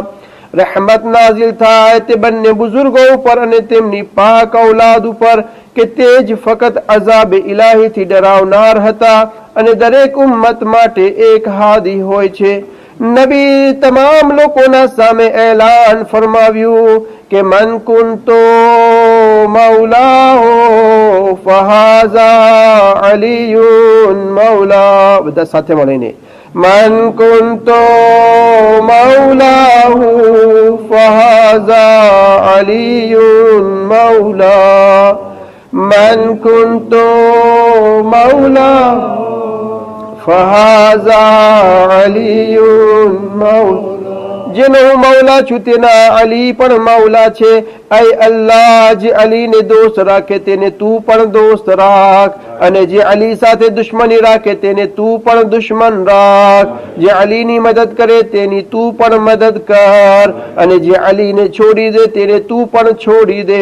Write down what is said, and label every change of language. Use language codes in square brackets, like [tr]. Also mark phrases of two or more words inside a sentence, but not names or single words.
[gu] રહેમત નાઝિલ થાય તે બંને બુઝુર્ગો ઉપર અને તેમની પાક ઔલાદ ઉપર કે તે જ ફકત અઝાબ ઇલાહીથી ડરાવનાર હતા અને દરેક ઉમ્મત માટે એક હાદી હોય છે. નબી તમામ લોકોના સામે એલાન ફરમાવ્યું કે [ar] من كنت مولاه فهذا علي مولا. [gu] બધા સાથે મળીને [ar] من كنت مولاه فهذا علي مولاه من كنت مولاه فهذا علي مولاه. [gu] જેનો હું મૌલા છું તેના અલી પણ મૌલા છે. ऐ અલ્લાહ, જે અલીને દોસ્ત રાખે તેને તું પણ દોસ્ત રાખ અને જે અલી સાથે દુશ્મની રાખે તેને તું પણ દુશ્મન રાખ. જે અલીની મદદ કરે તેની તું પણ મદદ કર અને જે અલીને છોડી દે તેને તું પણ છોડી દે.